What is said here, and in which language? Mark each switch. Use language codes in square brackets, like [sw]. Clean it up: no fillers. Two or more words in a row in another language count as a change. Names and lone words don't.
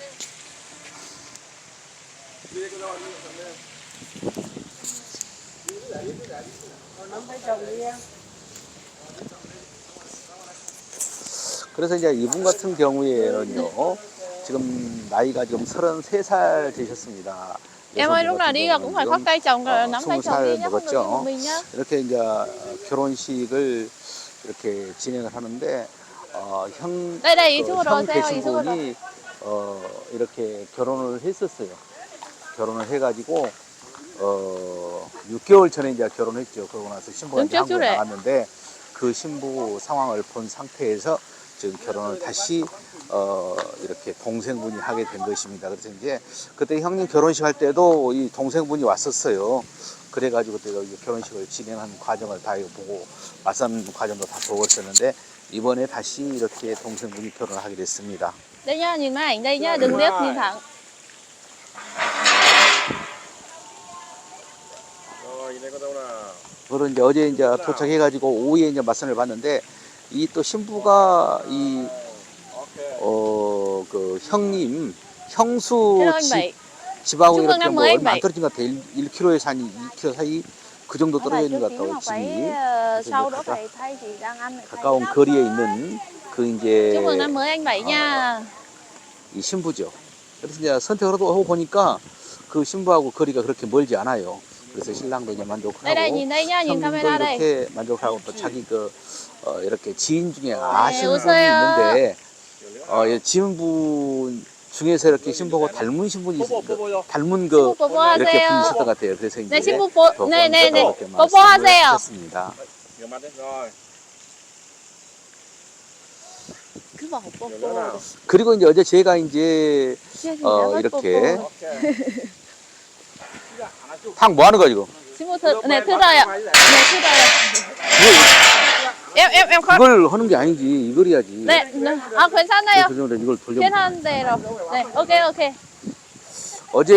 [ko] 그래서 이제 이분 같은 경우에는요, 지금 나이가 지금 33살 되셨습니다. [vi] Em ơi, lúc nào đi là cũng phải khoác tay chồng rồi nắm tay chồng đi [ko] 20살 [vi] nhé, không được đi một [ko] 먹었죠. [vi] mình nhá. [ko] 이렇게 이제 결혼식을 이렇게 진행을 하는데, [vi] Đây đây, ý chú rồi, [ko] 형 [vi] xe ơi, ý [ko] 되신 [vi] chú rồi. [ko] 분이 이렇게 결혼을 했었어요. 결혼을 해가지고 6개월 전에 이제 결혼했죠. 그러고 나서 신부가 이제 한국에 나갔는데 그 신부 상황을 본 상태에서 지금 결혼을 다시 이렇게 동생분이 하게 된 것입니다. 그래서 이제 그때 형님 결혼식 할 때도 이 동생분이 왔었어요. 그래가지고 그때 결혼식을 진행한 과정을 다 보고 맞선 과정도 다 보고 있었는데 이번에 다시 이렇게 동생분이 결혼을 하게 됐습니다. [vi] Đây nhá, nhìn máy ảnh đây nhá, đừng liếc nhìn thẳng. [ko] 그런 이제 어제 이제 도착해가지고 오후에 이제 맞선을 봤는데 이 또 신부가 이 그 형님 형수 [vi] Hello anh Bảy. [ko] 집하고 [vi] chúc mừng [ko] 이렇게 [vi] năm [ko] 뭐 [vi] mới anh [ko] 얼마 안 [vi] Bảy. [ko] 떨어진 것 같아. 1km에서 한 2km 사이 그 정도 [vi] Có [ko] 떨어져 [vi] phải [ko] 있는 [vi] trước [ko] 것 [vi] tí [ko] 같다고 [vi] học ấy [ko] 집이. [vi] sau đó phải thay chị đang ăn phải thay. [ko] 가까운 거리에 있는 그 이제 [vi] Chúc mừng năm mới anh Bảy nha. [ko] 이 신부죠. 그래서 이제 선택을 하고 보니까 그 신부하고 거리가 그렇게 멀지 않아요. 그래서 신랑도 이제 만족을 [vi] Đây đây, [ko] 하고 [vi] nhìn đây nhá, nhìn [ko] 형님도 [vi] camera đây. [ko] 이렇게 만족을 하고 또 자기 그 이렇게 지인 중에 아시는 분이 오세요. 있는데 지인분 중에서 이렇게 신부하고 닮은 신분이 닮은 그 신부 뽀뽀하세요. 이렇게 분이 있었던 것 같아요. 그래서 이제 네, 신부 뽀, 네, 네, 네. 이렇게 뽀뽀하세요. 말씀했습니다. [vi] cứ bảo 뽀뽀. [ko] 그리고 이제 어제 제가 이제 [vi] Chưa thì đã mất [ko] 이렇게 뽀뽀. 탕 뭐 하는 거야 지금? 신부 네, 틀어요. 네, 틀어요. [vi] em khó. [ko] 이걸 하는 게 아니지. 이걸 해야지. 네, 아 괜찮아요. 그 정도 이걸 돌려. 괜찮은데요. 네, [en] okay okay. [ko] 어제